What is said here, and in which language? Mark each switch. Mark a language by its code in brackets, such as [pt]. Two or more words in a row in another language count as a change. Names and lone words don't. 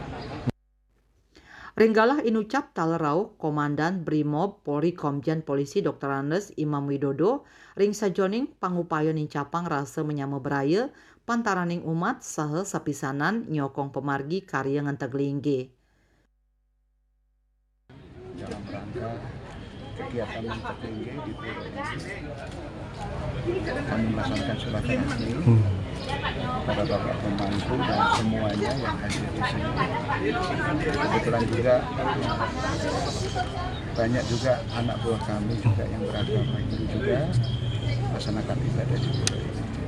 [ban] Ringgalah inucap talerau Komandan Brimob Polri Komjen Polisi Dr. Andes Imam Widodo ring sajoning pangupayon incapang rasa menyama beraya pantaraning umat saha sapisanan nyokong pemargi karya ngentek linggih. [id] Dalam rangka kegiatan [ban] ngentek linggih [id] di pura ini kami melaksanakan silaturahmi para bapak pemangku dan semuanya yang hadir di sini. Kebetulan juga banyak juga anak buah kami juga yang beragama Hindu juga melaksanakan ibadah di pura ini.